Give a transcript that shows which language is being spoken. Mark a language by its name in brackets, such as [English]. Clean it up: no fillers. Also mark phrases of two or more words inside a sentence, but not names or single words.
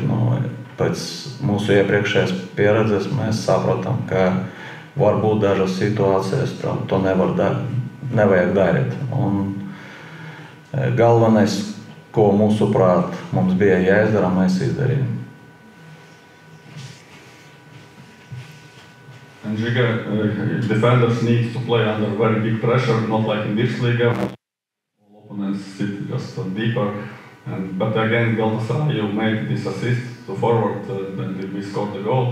[Latvian] Pēc mūsu iepriekšējās pieredzes mēs saprotam, ka var būt dažas situācijas, to nevajag darīt. Un galvenais, ko mūsuprāt mums bija jāizdara, mēs izdarījām. [English] And Žiga, defenders need to play under very big pressure, not like in Virslīga. All opponents sit just deeper. But again, Galatasaray, you made this assist to forward, then we scored the goal.